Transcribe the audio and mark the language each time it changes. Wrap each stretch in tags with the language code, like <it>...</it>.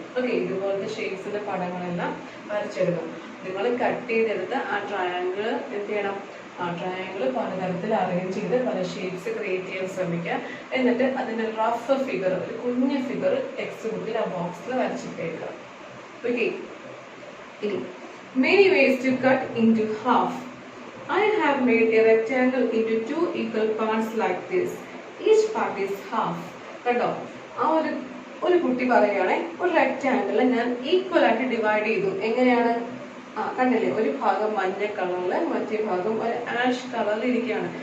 <ml>Okay, ഇതുപോലത്തെ ഷേപ്സിന്റെ പടങ്ങളെല്ലാം വരച്ചിടുക. നിങ്ങൾ cut ചെയ്തെടുത്ത് ആ ട്രയാങ്കിൾ എന്ത് ചെയ്യണം? ആ ട്രയാങ്കിൾ പലതരത്തിൽ അറേഞ്ച് ചെയ്ത് പല ഷേപ്സ് ക്രിയേറ്റ് ചെയ്യാൻ ശ്രമിക്കുക. എന്നിട്ട് അതിന്റെ റഫ് ഫിഗർ, ഒരു കുഞ്ഞു ഫിഗർ ടെക്സ്റ്റ് ബുക്കിൽ ആ ബോക്സിൽ വരച്ചിട്ടേക്കുക. ഓക്കെ, ഇനി</ml> <en>many ways to cut into half. I have made a rectangle into two equal parts like this. Each part is half.</en> <ml>കണ്ടോ, ആ ഒരു കുട്ടി പറയുകയാണെ ഒരു റെക്റ്റാങ്കിൾ ഞാൻ ഈക്വൽ ആയിട്ട് ഡിവൈഡ് ചെയ്തു. എങ്ങനെയാണ്? കണ്ടില്ലേ, ഒരു ഭാഗം മഞ്ഞ കളറില് മറ്റേ ഭാഗം ഒരു ആഷ് കളറിൽ ഇരിക്കുകയാണ്.</ml>